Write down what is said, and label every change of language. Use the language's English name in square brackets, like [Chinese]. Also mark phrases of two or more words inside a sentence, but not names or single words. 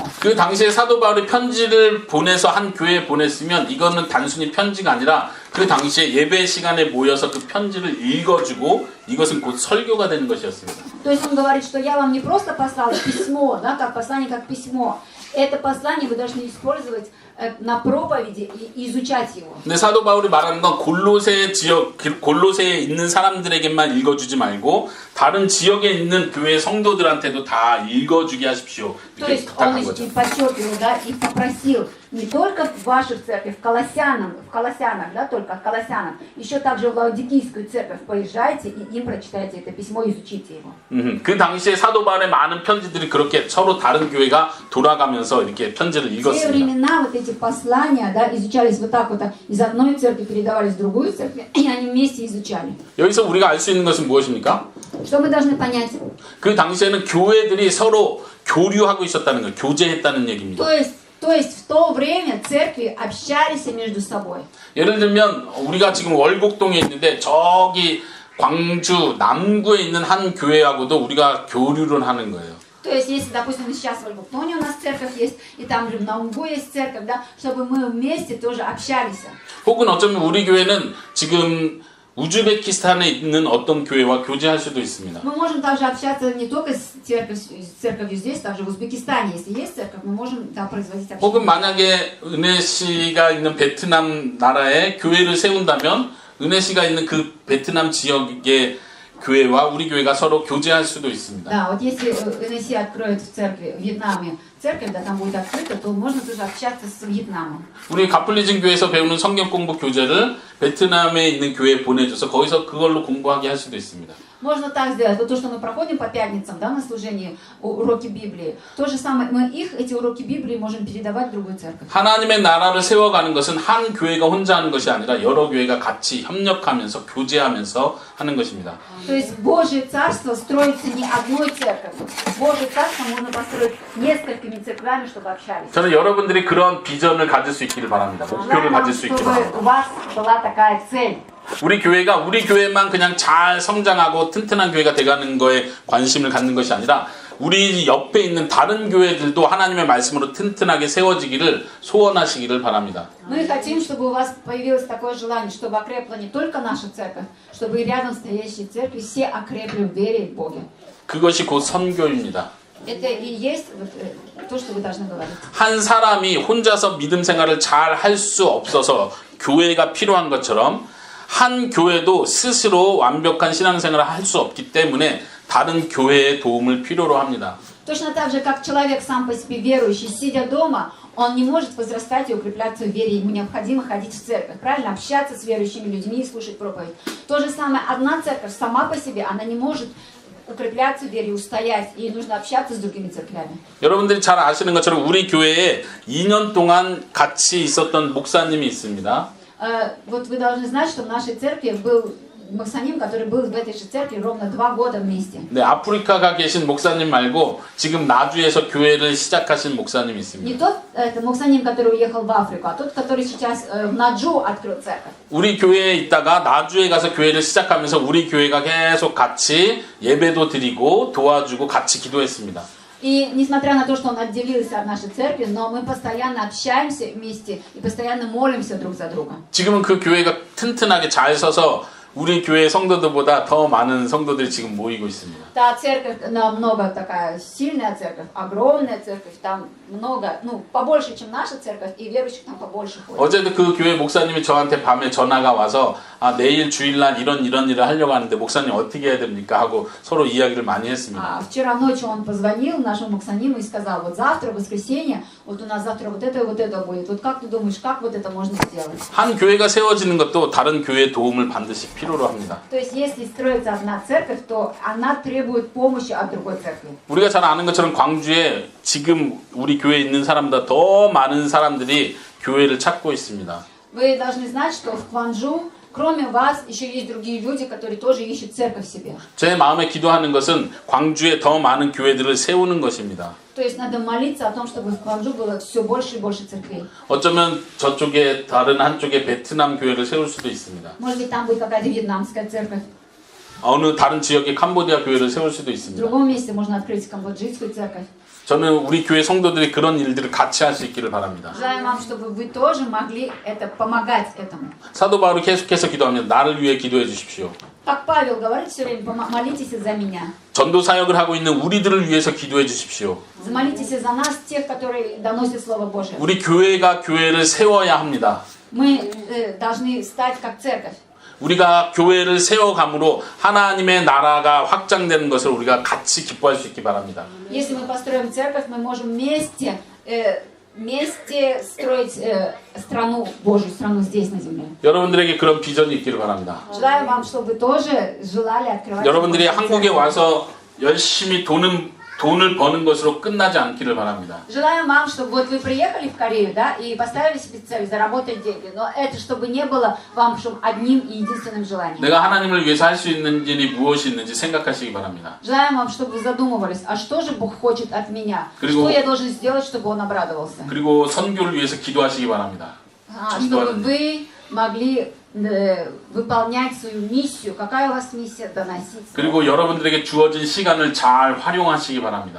[Korean] 그 당시에 사도 바울이 편지를 보내서 한 교회에 보냈으면 이거는 단순히 편지가 아니라 그 당시에 예배 시간에 모여서 그 편지를 읽어주고 이것은 곧 설교가 되는 것이었습니다. [Russian] То есть он говорит, что я вам не просто послал письмо, да, как послание, как письмо. Это послание вы должны использовать на проповеди и изучать его. [Korean] 근데 사도 바울이 말하는 건 골로새 지역, 골로새에 있는 사람들에게만 읽어주지 말고 다른 지역에 있는 교회 성도들한테도 다 읽어주게 하십시오. [Russian] То [Korean] 이렇게 [Russian] есть он [Korean] 부탁한 거죠. [Russian] и подчеркивал, да, и попросил не только в вашу церковь, в Колоссянах, да, только в Колоссянах, еще также в Лаодикийскую церковь поезжайте и им прочитайте это письмо, изучите его. [Korean] 그 당시에 사도 바울의 많은 편지들이 그렇게 서로 다른 교회가 돌아가면서 이렇게 편지를 [Russian] В те [Korean] 읽었습니다. [Russian] времена вот эти послания, да, изучались вот так вот, из одной церкви передавались в другую церковь, и они вместе изучали. [Korean] 여기서 우리가 알 수 있는 것은 무엇입니까? [Russian] Что мы должны понять? [Korean] 그 당시에는 교회들이 서로 교류하고 있었다는 거예요. 교제했다는 얘기입니다. [Russian] То есть в то время церкви общались между собой. [Korean] 예를 들면 우리가 지금 월곡동에 있는데 저기 광주 남구에 있는 한 교회하고도 우리가 교류를 하는 거예요. [Russian] То есть, если, допустим, сейчас в Альбуктоне у нас церковь есть, и там же в Наумгу есть церковь, да, чтобы мы вместе тоже общались. [Korean] 혹은 어쩌면 우리 교회는 지금 우즈베키스탄에 있는 어떤 교회와 교제할 수도 있습니다. [Russian] Мы можем также общаться не только с церковью здесь, также в Узбекистане, если есть церковь, мы можем там производить общение. [Korean] 혹은 만약에 은혜 씨가 있는 베트남 나라에 교회를 세운다면 은혜 씨가 있는 그 베트남 지역의 교회와 우리 교회가 서로 교제할 수도 있습니다. [Russian] Да, вот если НСИ откроет в церкви в Вьетнаме церковь, да, там будет открыто, то можно тоже общаться с Вьетнамом. [Korean] 우리 가플리즘 교회에서 배우는 성경 공부 교재를 베트남에 있는 교회에 보내줘서 거기서 그걸로 공부하게 할 수도 있습니다. [Russian] Можно так сделать. Вот то, что мы проходим по пятницам, да, на служении, уроки Библии, то же самое, мы эти уроки Библии можем передавать в другую церковь. [Korean] 하나님의 나라를 세워가는 것은 한 교회가 혼자 하는 것이 아니라 여러 교회가 같이 협력하면서 교제하면서 하는 것입니다. [Russian] То есть Божье Царство строится не одной церковью. Божье Царство можно построить несколькими церквями, чтобы общались. [Korean] 저는 여러분들이 그런 비전을 가질 수 있기를 바랍니다. 목표를 [Russian] Желаю вам, [Korean] 가질 수 있기를 [Russian] чтобы [Korean] 바랍니다. [Russian] у вас была такая цель. [Korean] 우리 교회가 우리 교회만 그냥 잘 성장하고 튼튼한 교회가 돼가는 거에 관심을 갖는 것이 아니라 우리 옆에 있는 다른 교회들도 하나님의 말씀으로 튼튼하게 세워지기를 소원하시기를 바랍니다. [Russian] Мы хотим, чтобы у вас появилось такое желание, чтобы окрепла не только наша церковь, чтобы и рядом стоящие церкви все окрепли в вере и в Боге. [Korean] 그것이 곧 선교입니다. [Russian] Это и есть вот, то, что вы должны говорить. [Korean] 한 사람이 혼자서 믿음 생활을 잘 할 수 없어서 교회가 필요한 것처럼 한 교회도 스스로 완벽한 신앙생활을 할 수 없기 때문에 다른 교회의 도움을 필요로 합니다. [Russian] Точно так же, как человек сам по себе верующий, сидя дома, он не может возрастать и укрепляться в вере, ему необходимо ходить в церковь, правильно, общаться с верующими людьми и слушать проповедь. То же самое, одна церковь сама по себе, она не может укрепляться в вере, устоять, ей нужно общаться с другими церквями. [Korean] 여러분들이 잘 아시는 것처럼 우리 교회에 2년 동안 같이 있었던 목사님이 있습니다. [Russian] Вот вы должны знать, что в нашей церкви был Максаним, который был в этой же церкви ровно 2 года вместе. [Korean] 네, 아프리카가 계신 목사님 말고 지금 나주에서 교회를 시작하신 목사님이 [Russian] Не [Korean] 있습니다. [Russian] тот Максаним, который уехал в Африку, а тот, который сейчас в Наджу открыл церковь. [Korean] 우리 교회에 있다가 나주에 가서 교회를 시작하면서 우리 교회가 계속 같이 예배도 드리고 도와주고 같이 기도했습니다. [Russian] И несмотря на то, что он отделился от нашей церкви, но мы постоянно общаемся вместе и постоянно молимся друг за друга. [Korean] 지금은 그 교회가 튼튼하게 잘 서서 우리 교회 성도들보다 더 많은 성도들이 지금 모이고 있습니다. [Russian] Та церковь намного такая сильная церковь, огромная церковь, там много, ну, побольше, чем наша церковь, и верующих там побольше ходит. [Korean] 어제도 그 교회 목사님이 저한테 밤에 전화가 와서 아, 내일 주일날 이런 일을 하려고 하는데 목사님 어떻게 해야 됩니까? 하고 서로 이야기를 많이 했습니다. [Russian] Вчера ночью он позвонил нашему Максаниму и сказал, вот завтра, воскресенье, вот у нас завтра вот это будет. Вот как ты думаешь, как вот это можно сделать? [Korean] 한 교회가 세워지는 것도 다른 교회의 도움을 반드시 필요로 합니다. [Russian] То есть, если строится одна церковь, то она требует помощи от другой церкви. [Korean] 우리가 잘 아는 것처럼 광주에 지금 우리 교회에 있는 사람보다 더 많은 사람들이 교회를 찾고 있습니다. [Russian] Вы должны знать, что в Кванджу, кроме вас, еще есть другие люди, которые тоже ищут церковь себе. [Korean] 제 마음에 기도하는 것은 광주에 더 많은 교회들을 세우는 것입니다. [Russian] То есть надо молиться о том, чтобы в Кванджу было все больше и больше церквей. [Korean] 어쩌면 저쪽에 다른 한쪽에 베트남 교회를 세울 수도 있습니다. [Russian] Может быть, там будет какая-то вьетнамская церковь. [Korean] 어느 다른 지역에 캄보디아 교회를 세울 수도 [Russian] В [Korean] 있습니다. [Russian] другом месте можно открыть камбоджийскую церковь. [Korean] 저는 우리 교회 성도들이 그런 일들을 같이 할 수 있기를 바랍니다. [Russian] Желаем вам, чтобы вы тоже могли помогать этому. [Korean] 사도 바울이 계속해서 기도합니다. 나를 위해 기도해 주십시오. [Russian] Как Павел говорит все время, молитесь за меня. [Korean] 전도 사역을 하고 있는 우리들을 위해서 기도해 주십시오. [Russian] Молитесь за нас, тех, которые доносят Слово Божие. [Korean] 우리 교회가 교회를 세워야 합니다. [Russian] Мы должны стать как церковь. [Korean] 우리가 교회를 세워감으로 하나님의 나라가 확장되는 것을 우리가 같이 기뻐할 수 있기 바랍니다. [Russian] Если мы построим церковь, мы можем вместе строить страну Божью, страну здесь на земле. [Korean] 여러분들에게 그런 비전이 있기를 바랍니다. [Russian] Желаю вам, чтобы вы тоже желали открывать. [Korean] 여러분들이 [Russian] Божью [Korean] 한국에 [Russian] церковь. [Korean] 와서 열심히 돈을 버는 것으로 끝나지 않기를 바랍니다. [Russian] Желаем вам, чтобы вот вы приехали в Корею, да, и поставили себе цель заработать деньги, но это чтобы не было вам чтобы одним и единственным желанием. [Korean] 내가 하나님을 위해서 할 수 있는 일이 무엇이 있는지 생각하시기 바랍니다. [Russian] Желаем вам, чтобы вы задумывались, а что же Бог хочет от меня? [Korean] 그리고- [Russian] Что я должен сделать, чтобы Он обрадовался? [Korean] 그리고 선교를 위해서 기도하시기 바랍니다. [Russian] Чтобы вы могли выполнять свою миссию. Какая у вас миссия? Доносить. [Korean] 그리고 여러분들에게 주어진 시간을 잘 활용하시기 바랍니다.